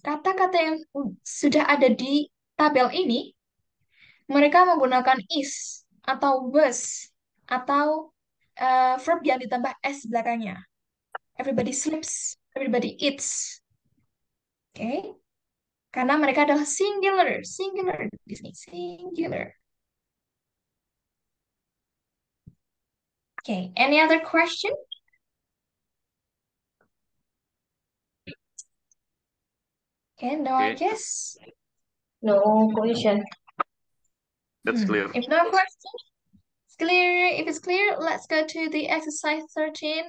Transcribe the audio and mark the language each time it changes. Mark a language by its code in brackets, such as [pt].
[id] Kata-kata yang sudah ada di tabel ini, mereka menggunakan is atau was atau verb yang ditambah s belakangnya. [en] Everybody sleeps, everybody eats. Oke. [id] Karena mereka adalah singular di sini, singular. [en] Okay, any other question? Okay, no, I guess. No question. That's clear. If no question, it's clear. If it's clear, let's go to the exercise 13.